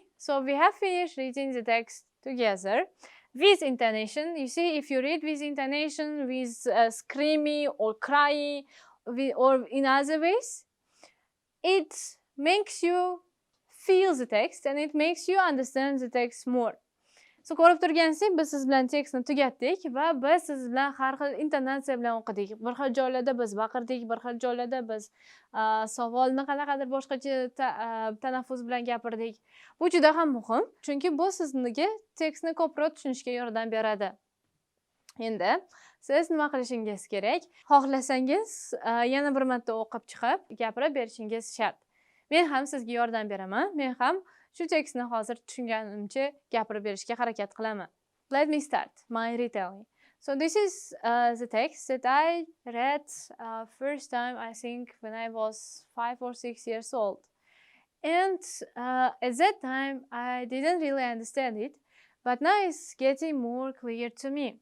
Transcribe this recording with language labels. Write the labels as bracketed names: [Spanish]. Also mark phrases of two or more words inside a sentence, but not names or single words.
[English] So we have finished reading the text together with intonation. You see, if you read with intonation, with screaming or crying, or in other ways, it makes you feel the text and it makes you understand the text more. [Uzbek] So ko'rib turgansizki, biz siz bilan tekstni tugatdik va biz siz bilan har xil intonatsiya bilan o'qidik. Bir xil joylarda biz baqirdik, bir xil joylarda biz savolni qanaqadir boshqacha tanaffus bilan gapirdik. Bu juda ham muhim, chunki bu sizga tekstni ko'proq tushunishga yordam beradi. Endi siz nima qilishingiz kerak? Xohlasangiz yana bir marta o'qib chiqib, gapirib berishingiz shart. Men ham sizga yordam beraman. Men ham Shu tekstni hozir tushunganimcha gapirib berishga harakat qilaman. [English] Let me start my retelling. So this is the text that I read first time, I think, when I was 5 or 6 years old. And at that time, I didn't really understand it, but now it's getting more clear to me.